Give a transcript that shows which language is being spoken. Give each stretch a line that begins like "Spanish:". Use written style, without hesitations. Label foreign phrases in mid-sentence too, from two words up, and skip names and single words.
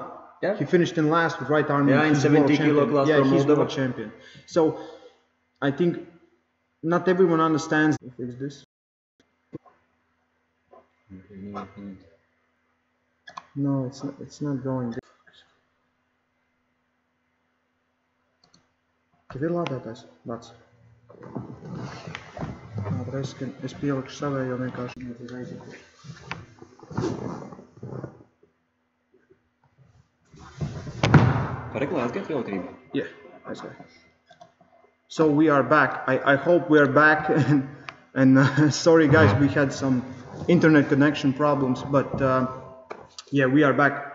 English: Yeah. He finished in last with right arm. Yeah, in 70 kilo class. Yeah, he's world champion. So I think not everyone understands. Fix this. No, it's not going.
Latvian: Tev ir lādētājs? Vats. Es pielikšu savējo vienkārši.
English: Yeah, I say. So we are back. I hope we are back, and sorry guys, we had some internet connection problems, but yeah, we are back.